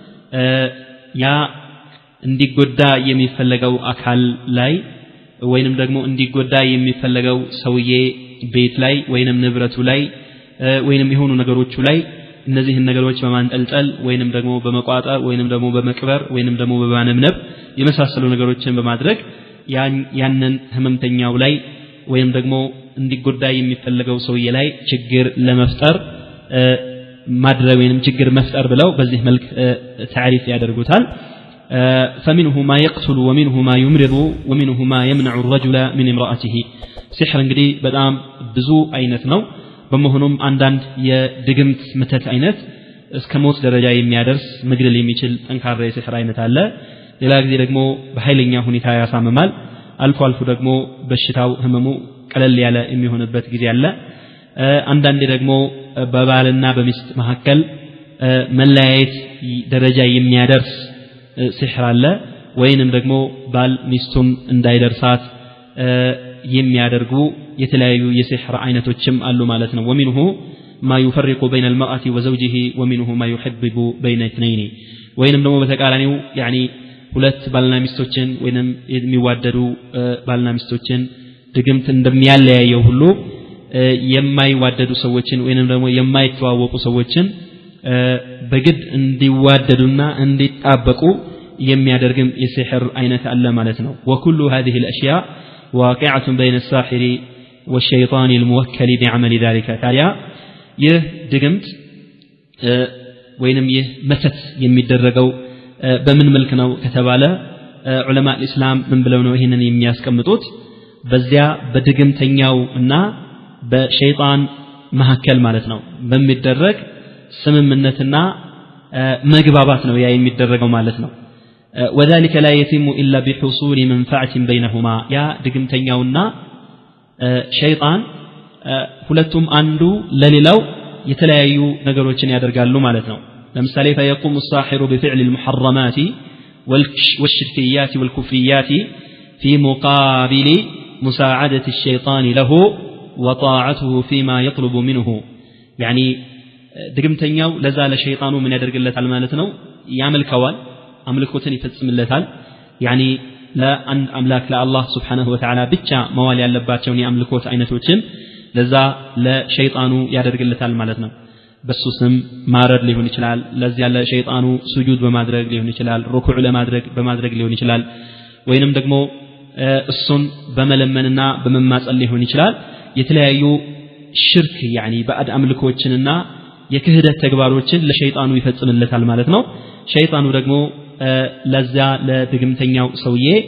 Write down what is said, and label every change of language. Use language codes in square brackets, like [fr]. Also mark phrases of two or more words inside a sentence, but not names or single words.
[am] ያ እንዲጎዳ የሚፈልገው አካል ላይ ወይንም ደግሞ እንዲጎዳ የሚፈልገው ሰውዬ ቤት ላይ ወይንም ንብረቱ ላይ ወይንም የሆኑ ነገሮቹ ላይ እነዚህን ነገሮች በማንጠልጠል ወይንም ደግሞ በመቋጠር ወይንም ደግሞ በመቅበር ወይንም ደግሞ በማነብነብ የመሳሰሉ ነገሮችን በማድረግ ያንን ህመምተኛው ላይ ወይንም ደግሞ እንዲጎዳ የሚፈልገው ሰውዬ ላይ ችግር ለመፍጠር ማድረግ ወይንም ችግር መፍጠር ብለው በዚህ መልክ ታሪፍ ያደርጉታል [ar] فمنه ما يقتل ومنه ما يمرض ومنه ما يمنع الرجل من امرأته سحر [am] እንግዲህ በጣም ብዙ አይነት ነው በመሆኑም አንዳንድ የድግምት መተት አይነት እስከ ሞት ደረጃ የሚያደርስ መግደል የሚችል ጠንካራ የሲህር አይነት አለ ሌላ ጊዜ ደግሞ በኃይለኛ ሁኔታ ያሳምማል አልፎ አልፎ ደግሞ በሽታው ህመሙ ቀለል ያለ የሚሆንበት ጊዜ አለ አንዳንዴ ደግሞ በባልና በሚስት መካከል መለያየት ደረጃ የሚያደርስ ሲህር አለ ወይንም ደግሞ ባል ሚስቱን እንዳይደርሳት የሚያደርጉ የተለያዩ የሲህር አይነቶችም አሉ ማለት ነው [ar] ومنه ما يفرق بين المرأة وزوجه ومنه ما يحبب بين اثنين [am] ወይንም ደግሞ በተቃራኒው يعني ሁለት ባልና ሚስቶችን ወይንም የሚዋደዱ ባልና ሚስቶችን ድግምት እንደሚያለያየው ሁሉ የማይዋደዱ ሰዎችን ወይንም ደግሞ የማይተዋወቁ ሰዎችን በግድ እንዲዋደዱና እንዲጣበቁ የሚያደርግም የሲህር አይነት አለ ማለት ነው [ar] وكل هذه الاشياء واقعة بين الساحر والشيطان الموكل بعمل ذلك [am] ታዲያ ይህ ድግምት ወይንም ይህ መተት የሚደረገው በምን መልክ ነው ከተባለ ዑለማ እስላም ምን ብለው ነው ይሄንን የሚያስቀምጡት በዚያ በድግምተኛውና በሸይጣን መሐከል ማለት ነው በሚደረግ ስምምነትና መግባባት ነው ያ የሚደረገው ማለት ነው [ar] وذلك لا يتم الا بحصول منفعه بينهما [am] يا ድግምተኛውና ሸይጣን ሁለቱም አንዱ ለሌላው የተለያዩ ነገሮችን ያደርጋሉ ማለት ነው ለምሳሌ [ar] فيقوم الساحر بفعل المحرمات والشركيات والكفريات في مقابل مساعدة الشيطان له وطاعته فيما يطلب منه يعني [am] ድግምተኛው ለዛ ለሸይጣኑ ምን ያደርግለታል ማለት ነው ያመልከዋል አምልኮትን ይፈጽምለታል يعني ለአንድ አምላክ ለአላህ [ar] سبحانه وتعالى [am] ብቻ መዋል ያለባቸውን የአምልኮት አይነቶችን ለዛ ለሸይጣኑ ያደርግለታል ማለት ነው በሱ ስም ማረድ ሊሆን ይችላል ለዚያ ለሸይጣኑ ስጁድ በማድረግ ሊሆን ይችላል ሩኩዕ በማድረግ ሊሆን ይችላል ወይንም ደግሞ እሱን በመለመንና በመማጸን ሊሆን ይችላል የተለያዩ ሽርክ يعني ባዕድ አምልኮችንና የክህደት ተግባሮችን ለሸይጣኑ ይፈጽምለታል ማለት ነው ሸይጣኑ ደግሞ ለዛ ለድግምተኛው ሰውዬ